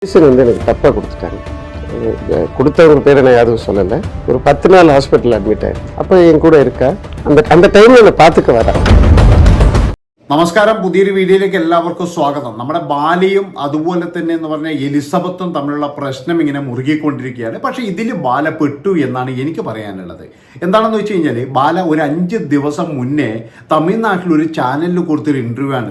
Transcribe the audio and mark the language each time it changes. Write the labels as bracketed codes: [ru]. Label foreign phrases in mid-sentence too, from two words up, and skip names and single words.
[ta] வந்து எனக்கு தப்பாக கொடுத்துட்டாங்க. கொடுத்தவங்க பேரை நான் யாரும் சொல்லலை. ஒரு 10 நாள் ஹாஸ்பிட்டல் அட்மிட் ஆயிடுச்சு. அப்போ என் கூட இருக்கா அந்த டைமில் என்னை பார்த்துக்க வரா. [ml] നമസ്കാരം, പുതിയൊരു വീഡിയോയിലേക്ക് എല്ലാവർക്കും സ്വാഗതം. നമ്മുടെ ബാലയും അതുപോലെ തന്നെ എന്ന് പറഞ്ഞാൽ എലിസബത്തും തമ്മിലുള്ള പ്രശ്നം ഇങ്ങനെ മുറുകിക്കൊണ്ടിരിക്കുകയാണ്. പക്ഷേ ഇതിൽ ബാല പെട്ടു എന്നാണ് എനിക്ക് പറയാനുള്ളത്. എന്താണെന്ന് വെച്ച് കഴിഞ്ഞാൽ ബാല ഒരു 5 ദിവസം മുന്നേ തമിഴ്നാട്ടിൽ ഒരു ചാനലിൽ കൊടുത്തൊരു ഇൻ്റർവ്യൂ ആണിത്.